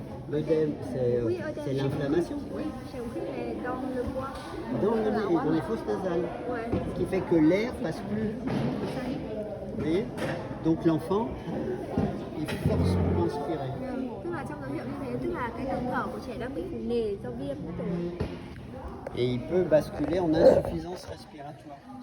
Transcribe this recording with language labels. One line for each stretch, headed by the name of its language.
French: L'œdème, c'est l'inflammation. Oui, dans le bois. Dans les fosses nasales. Ouais. Ce qui fait que l'air passe plus. Vous voyez? Donc l'enfant, il force pour inspirer.
Vietnamese: Tức là trong dấu hiệu như thế, tức là cái đường thở của trẻ đang bị nề do viêm rồi.
French: Et il peut basculer en insuffisance respiratoire.